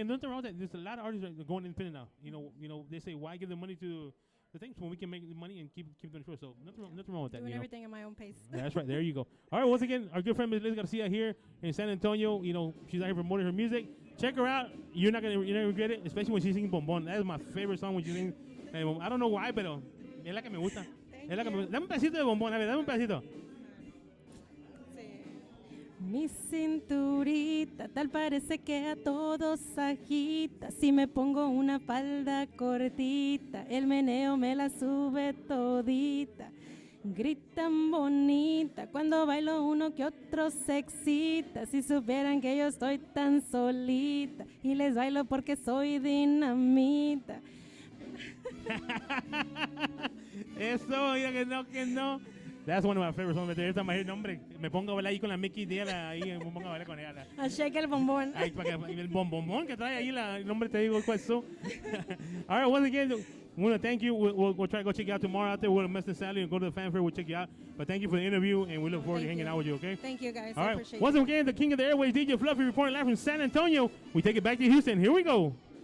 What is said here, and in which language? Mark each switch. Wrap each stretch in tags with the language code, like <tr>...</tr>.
<en>and nothing wrong with that. There's a lot of artists that are going independent now. You know, they say, why give the money to the things when we can make the money and keep doing it. So nothing wrong with that. doing everything at my own pace. That's right. There you go. All right. Once again, our good friend Ms. Liz Garcia here in San Antonio. You know, she's out here promoting her music. Check her out. You're not gonna regret it, especially when she's singing Bombón. That is my favorite song when she sings. I don't know why,</en> <es>pero es la que me gusta. Es la que me gusta. Dame un pedacito de Bombón. A ver, dame un pedacito. Mi cinturita tal parece que a todos agita. Si me pongo una falda cortita, el meneo me la sube todita. Gritan bonita cuando bailo, uno que otro se excita. Si supieran que yo estoy tan solita y les bailo porque soy dinamita. Eso, mira que no.</es> <en>That's one of my favorite songs right there. Every time I hear</en> <es>el nombre, me pongo a bailar ahí con la Mickey de ella, ahí me pongo a bailar con ella. A</es> <en>shake</en> <es>el bombón. Ay, el bombón que trae ahí, el nombre te digo cuál es.</es> <en>All right, once again, we want to thank you. We'll try to go check you out tomorrow out there. We'll miss the Saturday and go to the Fanfare. We'll check you out. But thank you for the interview, and we look forward to hanging out with you, okay? Thank you, guys. All I right, appreciate once it. again, the king of the airways, DJ Fluffy, reporting live from San Antonio. We take it back to Houston. Here we go.</en>